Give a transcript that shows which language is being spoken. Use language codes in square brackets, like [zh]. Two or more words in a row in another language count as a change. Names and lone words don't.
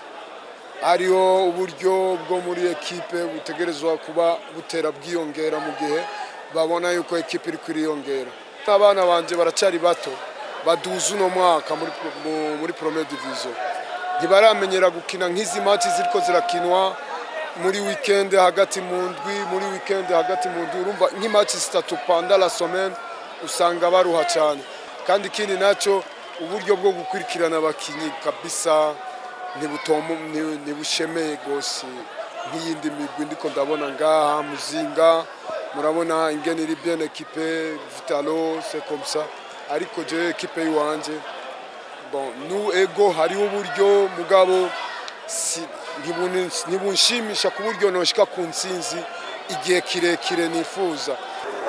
[rn] Ariyo uburyo bwo muri equipe butegerezwa kuba butera bwiyongera mu gihe babona yuko equipe iri kwiyongera. Abana banje baracari bato baduza uno mwaka muri [fr] première division. [rn] Ntibaramenyera gukina nk'izi match ziriko zirakinwa muri weekend hagati mu ndwi muri weekend hagati mu ndwi urumva nk'imatch zitatu [fr] pendant la semaine [rn] usanga baruha cyane. Kandi kindi naco uburyo bwo gukurikirana abakinyi kabisa ntibushemeye gose nk'iyindi migwi ndiko ndabona ngaha Muzinga murabona ingene iri [fr] bien équipée [rn] Vitalo [fr] c'est comme ça [rn] ariko je équipe yiwanje bon nous ego hari uburyo mugabo ntibunshyimisha ku buryo noshika ku ntsinzi igihe kirekire nifuza.